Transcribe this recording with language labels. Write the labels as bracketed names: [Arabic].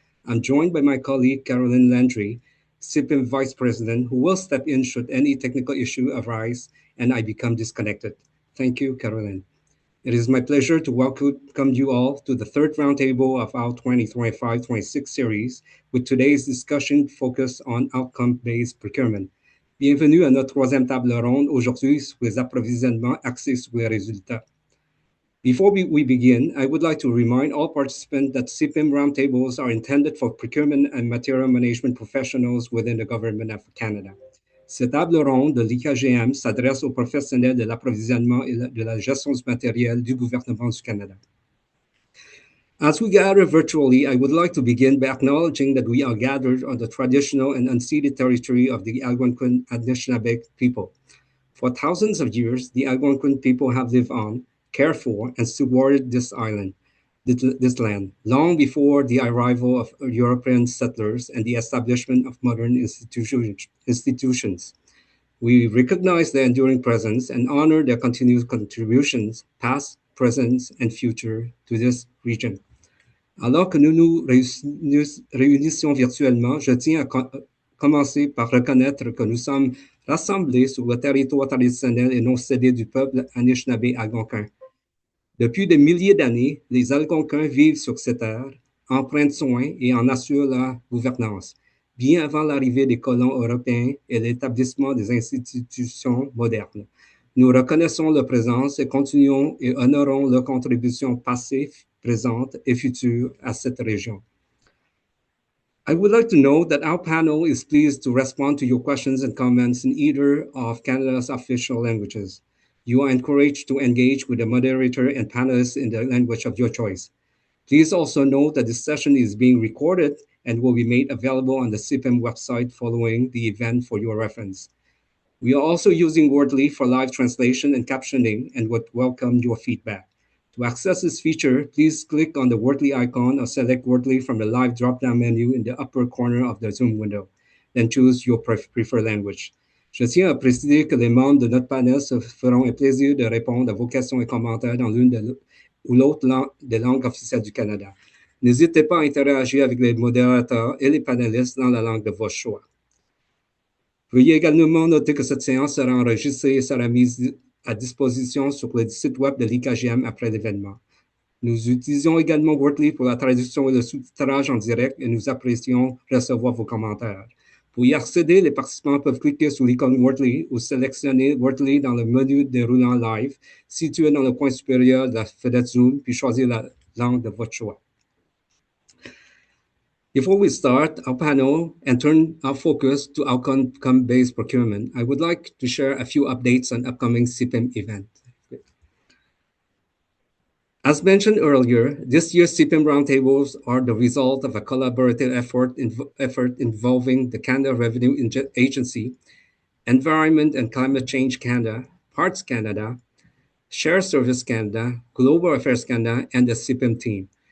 [English] I'm joined by my colleague Carolyn Landry, CIPIM Vice President, who will step in should any technical issue arise and I become disconnected. Thank you, Carolyn. It is my pleasure to welcome you all to the third roundtable of our 2025-26 series, with today's discussion focused on outcome-based procurement. [French] Bienvenue à notre troisième table ronde aujourd'hui sur les approvisionnements axés sur les résultats. [English] Before we begin, I would like to remind all participants that CPIM roundtables are intended for procurement and material management professionals within the Government of Canada. [French] Cette table ronde de l'IKGM s'adresse aux professionnels de l'approvisionnement et de la gestion du matériel du gouvernement du Canada. [English] As we gather virtually, I would like to begin by acknowledging that we are gathered on the traditional and unceded territory of the Algonquin Anishinaabe people. For thousands of years, the Algonquin people have lived on, cared for, and supported this island, this land, long before the arrival of European settlers and the establishment of modern institutions. We recognize their enduring presence and honor their continued contributions, past, present, and future, to this region. [French] Alors que nous nous réunissons virtuellement, je tiens à commencer par reconnaître que nous sommes rassemblés sur le territoire traditionnel et non cédé du peuple Anishinaabe algonquin. Depuis des milliers d'années, les Algonquins vivent sur ces terres, en prennent soin et en assurent la gouvernance, bien avant l'arrivée des colons européens et l'établissement des institutions modernes. Nous reconnaissons leur présence et continuons et honorons leur contribution passée, présente et future à cette région. [English] I would like to note that our panel is pleased to respond to your questions and comments in either of Canada's official languages. You are encouraged to engage with the moderator and panelists in the language of your choice. Please also note that this session is being recorded and will be made available on the CIPIM website following the event for your reference. We are also using Wordly for live translation and captioning and would welcome your feedback. To access this feature, please click on the Wordly icon or select Wordly from the live drop-down menu in the upper corner of the Zoom window. Then choose your preferred language. [French] Je tiens à préciser que les membres de notre panel se feront un plaisir de répondre à vos questions et commentaires dans l'une ou l'autre des langues officielles du Canada. N'hésitez pas à interagir avec les modérateurs et les panélistes dans la langue de votre choix. Veuillez également noter que cette séance sera enregistrée et sera mise à disposition sur le site web de l'IKGM après l'événement. Nous utilisons également Wordly pour la traduction et le sous-titrage en direct et nous apprécions recevoir vos commentaires. Pour y accéder, les participants peuvent cliquer sur l'icône Wordly ou sélectionner Wordly dans le menu déroulant live, situé dans le coin supérieur de la fenêtre Zoom, puis choisir la langue de votre choix. [English] Before we start our panel and turn our focus to outcome-based procurement, I would like to share a few updates on upcoming CIPIM events. As mentioned earlier, this year's CIPIM roundtables are the result of a collaborative effort involving the Canada Revenue Agency, Environment and Climate Change Canada, Parts Canada, Share Service Canada, Global Affairs Canada, and the CIPIM team.